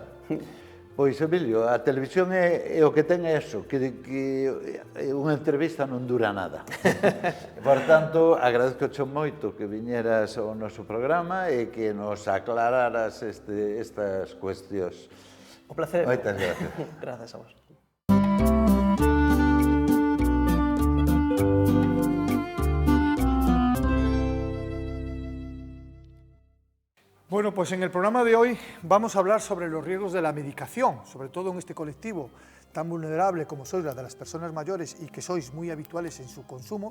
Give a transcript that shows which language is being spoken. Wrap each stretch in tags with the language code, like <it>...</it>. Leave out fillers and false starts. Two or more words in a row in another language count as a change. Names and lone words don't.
<gl>Pois, Emilio, a televisión é o que ten eso, que unha entrevista non dura nada. Por tanto, agradezco moito que viñeras ao noso programa e que nos aclararas estas cuestións. O placer é meu. Moitas gracias. Grazas a vos.</gl> <es>Bueno, pues en el programa de hoy vamos a hablar sobre los riesgos de la medicación, sobre todo en este colectivo tan vulnerable como sois la de las personas mayores y que sois muy habituales en su consumo.</es>